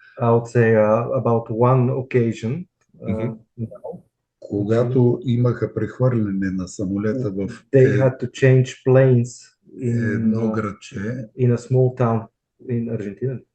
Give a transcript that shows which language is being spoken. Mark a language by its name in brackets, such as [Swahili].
[English] I would say about one occasion. [Bulgarian] Когато имаха прехвърляне на самолета в [English] They had to change planes [Bulgarian] едно градче. [English] In a small town in Argentina.